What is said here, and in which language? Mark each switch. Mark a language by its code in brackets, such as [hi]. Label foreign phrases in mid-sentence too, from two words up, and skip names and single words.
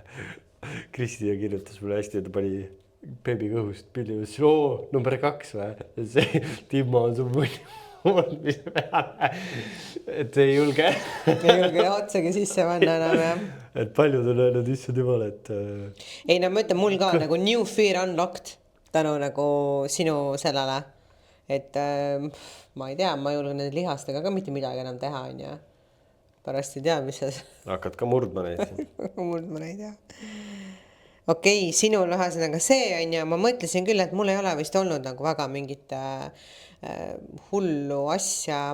[et] Kristina kirjutas mulle hästi, et ta pani beebi kõhust pilli, number 2 või? See Timmo on su munni murdmise peale. Et ei julge. Ei julge otsagi sisse vanna enam, jah. Et paljud on öelnud issand jumal, et... Ei, no ma ütlen, mul ka nagu [en] new fear unlocked [et] tänu nagu sinu sellele. Et ma ei tea, ma ei julge need lihastega ka mitte midagi enam teha, on ju. Pärast ei tea, mis see... Hakkad ka murdma neid. Murdma neid, jah. Okei, sinul ühesõnaga see on ja ma mõtlesin küll, et mul ei ole vist olnud nagu väga mingit hullu asja.